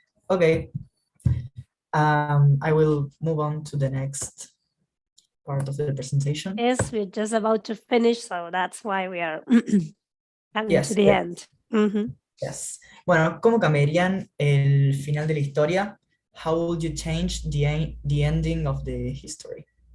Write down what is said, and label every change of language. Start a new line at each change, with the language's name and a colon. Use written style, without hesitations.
English: Okay. I will move on to the next part of the presentation. Yes, we're just about to finish, so that's why we are coming Yes, to the yes. end. Mhm. Yes.
Spanish: Bueno, ¿cómo cambiarían el final de la historia?
English: How would you change the ending of the history?